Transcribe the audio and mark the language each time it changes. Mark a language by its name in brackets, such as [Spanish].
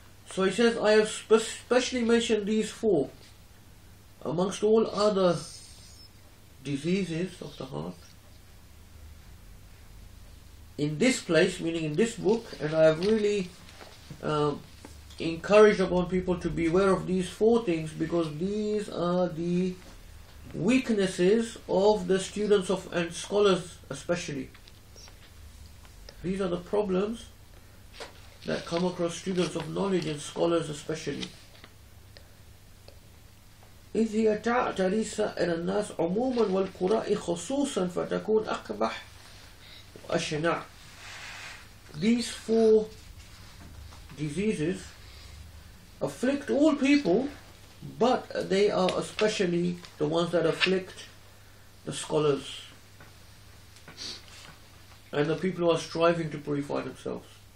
[English] So he says, I have specially mentioned these 4 amongst all other diseases of the heart in this place, meaning in this book, and I have really encouraged upon people to beware of these 4 things, because these are the weaknesses of the students of and scholars especially. These are the problems that come across students of knowledge and scholars especially. [Arabic] إذ هي تعتري سائر الناس عموما والقراء خصوصا فتكون أقبح وأشنع. [English] These 4 diseases afflict all people, but they are especially the ones that afflict the scholars and the people who are striving to purify themselves.